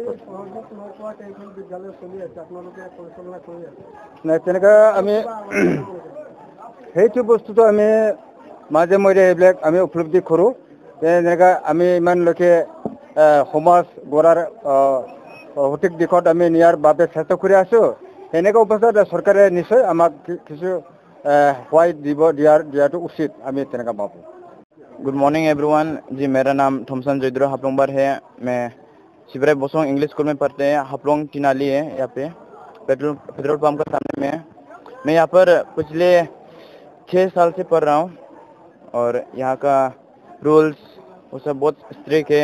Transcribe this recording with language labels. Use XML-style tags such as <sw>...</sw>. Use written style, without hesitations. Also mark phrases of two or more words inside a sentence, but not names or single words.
<as>তেনেকুৱা আমি সেইটো বস্তুটো আমি মাজে মাজে এইবিলাক আমি উপলব্ধি কৰোঁ। যেনেকৈ আমি ইমানলৈকে সমাজ গঢ়াৰ সঠিক দিশত আমি নিয়াৰ বাবে চেষ্টা কৰি আছোঁ। সেনেকুৱা অৱস্থাত চৰকাৰে নিশ্চয় আমাক কিছু সহায় দিয়াটো উচিত, আমি তেনেকুৱা ভাবোঁ।</as> <en>Good morning everyone</en> <hi>जी, मेरा नाम थॉमसन जयद्रो हाफलोंगबार है। मैं शिवराय बसोंग इंग्लिश स्कूल में पढ़ते हैं। हाफलोंग टिनाली है, यहाँ पे</hi> <en>petrol pump</en> <hi>का सामने में। मैं यहाँ पर पिछले 6 साल से पढ़ रहा हूँ और यहाँ का रूल्स वो सब बहुत स्ट्रिक्ट है।</hi>